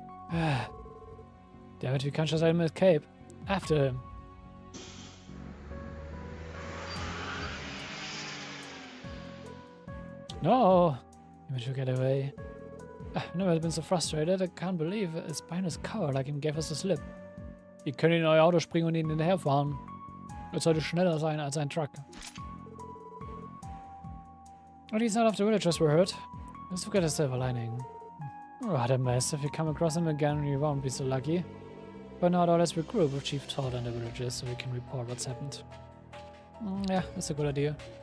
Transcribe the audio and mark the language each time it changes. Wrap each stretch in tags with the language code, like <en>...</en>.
<en>Damn it, we can't just let him escape. After him. No! He should get away. I've never been so frustrated. I can't believe a spineless coward like him gave us the slip.</en> <de>Wir können in euer Auto springen und ihn hinterherfahren. Er sollte schneller sein als ein Truck.</de> <en>At least none of the villagers were hurt. Let's look at a silver lining. What a mess. If you come across him again, you won't be so lucky. But now let's regroup with Chief Todd and the villagers so we can report what's happened. Yeah, that's a good idea.</en>